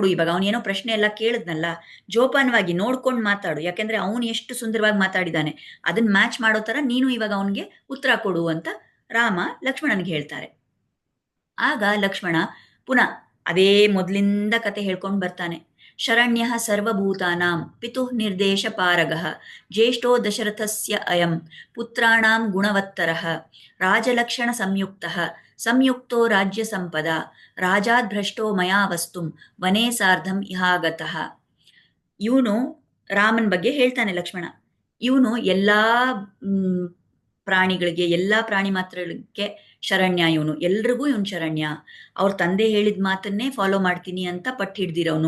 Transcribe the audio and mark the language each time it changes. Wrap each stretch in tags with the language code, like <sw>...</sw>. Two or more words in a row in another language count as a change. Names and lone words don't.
<kn>ಇವಾಗ ಅವನೇನೋ ಪ್ರಶ್ನೆ ಎಲ್ಲ ಕೇಳಿದ್ನಲ್ಲ, ಜೋಪಾನವಾಗಿ ನೋಡ್ಕೊಂಡು ಮಾತಾಡು, ಯಾಕೆಂದ್ರೆ ಅವನು ಎಷ್ಟು ಸುಂದರವಾಗಿ ಮಾತಾಡಿದಾನೆ, ಅದನ್ನ ಮ್ಯಾಚ್ ಮಾಡೋ ತರ ನೀನು ಇವಾಗ ಅವನ್ಗೆ ಉತ್ತರ ಕೊಡು ಅಂತ ರಾಮ ಲಕ್ಷ್ಮಣನ್ಗೆ ಹೇಳ್ತಾರೆ. ಆಗ ಲಕ್ಷ್ಮಣ ಪುನಃ ಅದೇ ಮೊದಲಿಂದ ಕತೆ ಹೇಳ್ಕೊಂಡು ಬರ್ತಾನೆ.</kn> <sa>ಶರಣ್ಯ ಸರ್ವಭೂತಾನಾಂ ಪಿತುಃ ನಿರ್ದೇಶ ಪಾರಗಃ ಜ್ಯೇಷ್ಠೋ ದಶರಥಸ್ಯ ಅಯಂ ಪುತ್ರಾಣಾಂ ಗುಣವತ್ತರಃ ರಾಜಲಕ್ಷಣ ಸಂಯುಕ್ತಃ ಸಂಯುಕ್ತೋ ರಾಜ್ಯ ಸಂಪದ ರಾಜಾದ್ ಭ್ರಷ್ಟೋ ಮಯಾ ವಸ್ತುಂ ವನೇ ಸಾರ್ಧಂ ಇಹಾಗತಃ.</sa> <kn>ಇವನು ರಾಮನ್ ಬಗ್ಗೆ ಹೇಳ್ತಾನೆ ಲಕ್ಷ್ಮಣ. ಇವನು ಎಲ್ಲಾ ಪ್ರಾಣಿಗಳಿಗೆ, ಎಲ್ಲಾ ಪ್ರಾಣಿ ಮಾತ್ರಗಳಿಗೆ ಶರಣ್ಯ. ಇವನು ಎಲ್ರಿಗೂ ಇವನು ಶರಣ್ಯ. ಅವ್ರ ತಂದೆ ಹೇಳಿದ ಮಾತನ್ನೇ ಫಾಲೋ ಮಾಡ್ತೀನಿ ಅಂತ ಪಟ್ಟು ಹಿಡ್ದಿರೋನು.</kn>